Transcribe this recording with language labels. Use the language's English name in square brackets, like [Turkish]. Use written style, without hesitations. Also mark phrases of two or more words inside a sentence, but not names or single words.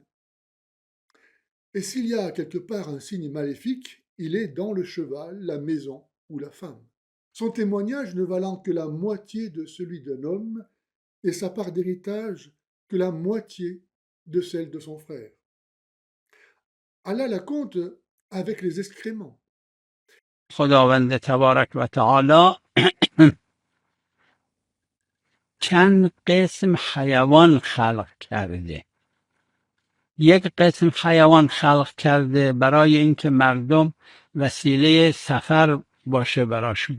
[French] Et s'il y a quelque part un signe maléfique, il est dans le cheval, la maison ou la femme. Son témoignage ne valant que la moitié de celui d'un homme et sa part d'héritage que la moitié de celle de son frère. Allah la compte avec les excréments. [Persian] خداوند تبارک و تعالی چند قسم حیوان خلق کرده. یک قسم حیوان خلق کرده برای اینکه مردم وسیله سفر باشه براشون.